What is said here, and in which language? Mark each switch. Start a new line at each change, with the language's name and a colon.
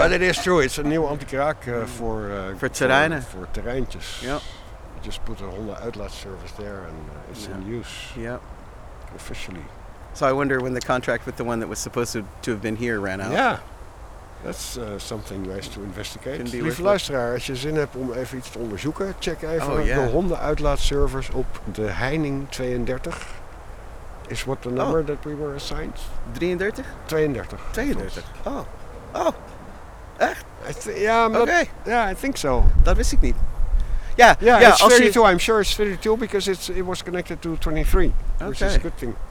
English: But it is true. It's a new Antikraak For terreinen. For terreintjes. Yeah. You just put a Hunden Atlas service there and it's in use. Yeah. Officially. So I wonder when the contract with the one that was supposed to have been here ran out. Yeah. That's something nice to investigate.
Dutch: Lieve luisteraar, als je zin hebt om even iets te onderzoeken, check even de hondenuitlaatservice op de Heining 32.
English: Is what the number that we were assigned? 33? 32.
Dutch: Oh. Echt? Oké. Ja,
English: I think so.
Dutch: Dat wist ik niet.
English: Yeah, it's 32. I'm sure it's 32 because it was connected to 23, which is a good thing.